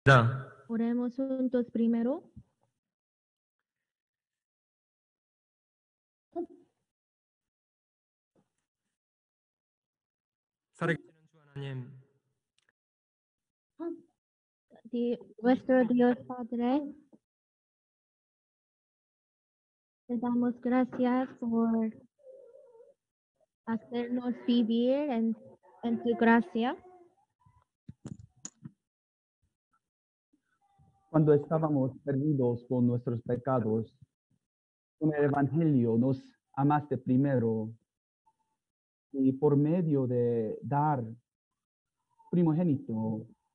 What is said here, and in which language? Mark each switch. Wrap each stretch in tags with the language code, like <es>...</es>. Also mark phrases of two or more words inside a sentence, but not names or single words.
<es>Da. Oremos juntos primero.</es> <ko>살아계시는 주 하나님,</ko> <es>Nuestro Dios Padre, te damos gracias por hacernos vivir en tu gracia. Cuando estábamos perdidos con nuestros pecados, con el Evangelio nos amaste primero y por medio de dar primogénito,</es>